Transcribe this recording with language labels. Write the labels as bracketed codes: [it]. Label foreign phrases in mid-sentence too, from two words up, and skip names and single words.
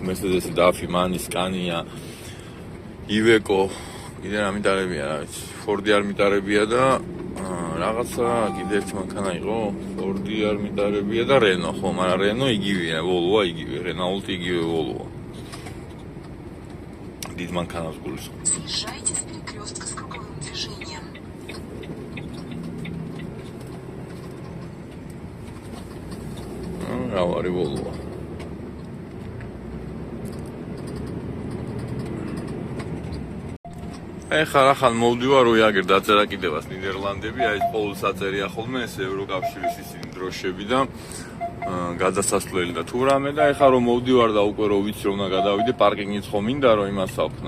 [ka] Mercedes-ი DAF-ი, მანი, Scania, Iveco, კიდე რა მიტარებია რა ვიცი. Ford-ი არ მიტარებია და რაღაცა კიდე ერთი მანქანა იყო, Ford-ი არ მიტარებია და Renault, ხო, მაგრამ Renault იგივეა, Volvo იგივე, Renault იგივე Volvo. დიდ მანქანას გულისხმობ. [ru] Съезжайте с перекрестка с круговым движением. [ka] რა არის Volvo. ეხლა რახან მოვდივარ როიაგერ დაწერა კიდევაც ნიდერლანდები, აი ყოველს აწერია ხოლმე ეს ევროკავშირის ისინი დროშები და გადასასვლელი და თუ რამე და ეხლა რომ მოვდივარ და უკვე რომ ვიცი რომ უნდა გადავიდე, პარკინგიც ხომ მინდა რომ იმას აქვნა.